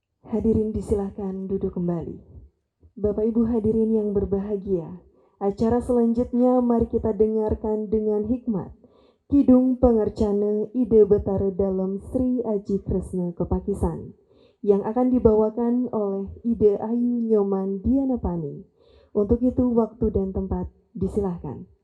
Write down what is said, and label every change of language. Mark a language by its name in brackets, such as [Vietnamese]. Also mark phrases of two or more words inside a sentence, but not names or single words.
[Indonesian] Hadirin disilahkan duduk kembali. Bapak Ibu hadirin yang berbahagia, acara selanjutnya mari kita dengarkan dengan hikmat Kidung Pangarcana Ide Betara Dalam Sri Aji Kresna Kepakisan yang akan dibawakan oleh Ide Ayu Nyoman Dianapani. Untuk itu waktu dan tempat disilahkan.